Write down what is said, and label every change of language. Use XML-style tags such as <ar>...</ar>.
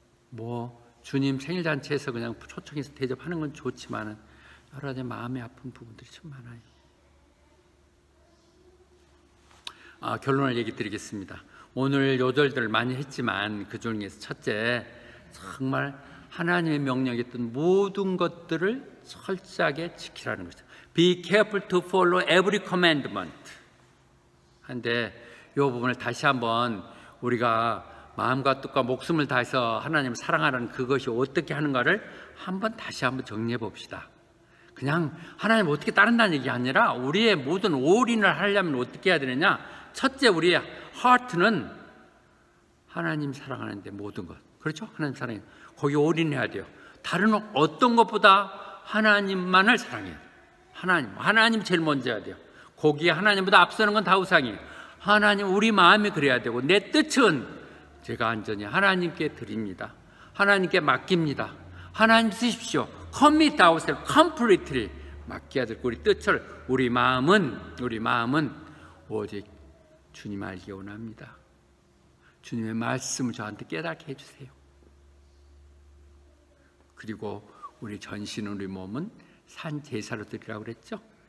<ko>뭐 주님 생일잔치에서 그냥 초청해서 대접하는 건 좋지만은 여러 가지 마음이 아픈 부분들이 참 많아요. 결론을 얘기 드리겠습니다. 오늘 요절들을 많이 했지만 그 중에서 첫째, 정말 하나님의 명령했던 모든 것들을 철저하게 지키라는 것이죠.</ko> <en>Be careful to follow every commandment.</en> <ko>한데 이 부분을 다시 한번 우리가 마음과 뜻과 목숨을 다해서 하나님을 사랑하라는 그것이 어떻게 하는가를 다시 한번 정리해 봅시다. 그냥 하나님을 어떻게 따른다는 얘기가 아니라 우리의 모든 올인을 하려면 어떻게 해야 되느냐. 첫째, 우리의 하트는 하나님 사랑하는데 모든 것, 그렇죠? 하나님 사랑해, 거기 올인해야 돼요. 다른 어떤 것보다 하나님만을 사랑해요. 하나님 제일 먼저 해야 돼요. 거기에 하나님보다 앞서는 건 다 우상이에요. 하나님, 우리 마음이 그래야 되고 내 뜻은 제가 완전히 하나님께 드립니다. 하나님께 맡깁니다. 하나님 쓰십시오.</ko> <en>Commit ourselves completely.</en> <ko>맡겨야 될 우리 뜻을, 우리 마음은 오직 주님 알기 원합니다. 주님의 말씀을 저한테 깨닫게 해주세요. 그리고 우리 전신은, 우리 몸은 산 제사로 드리라고 그랬죠.</ko>